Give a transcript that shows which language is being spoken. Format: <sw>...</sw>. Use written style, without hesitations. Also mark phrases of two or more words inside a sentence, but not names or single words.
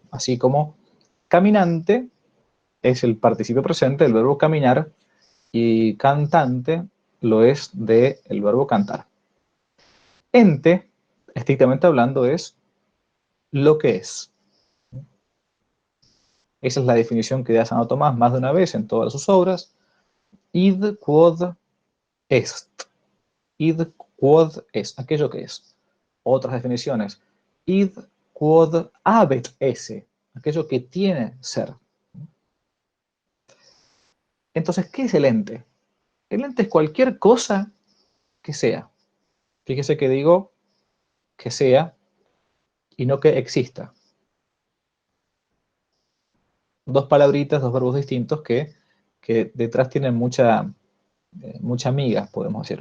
<es>Así como caminante es el participio presente del verbo caminar y cantante lo es del verbo cantar. Ente, estrictamente hablando, es lo que es. Esa es la definición que da Santo Tomás más de una vez en todas sus obras.</es> <la>Id quod est. Id quod est,</la> <es>aquello que es. Otras definiciones.</es> <la>Id quod habet esse,</la> <es>aquello que tiene ser. Entonces, ¿qué es el ente? El ente es cualquier cosa que sea. Fíjese que digo que sea y no que exista. Dos palabritas, dos verbos distintos que detrás tienen mucha miga, podemos decir.</es>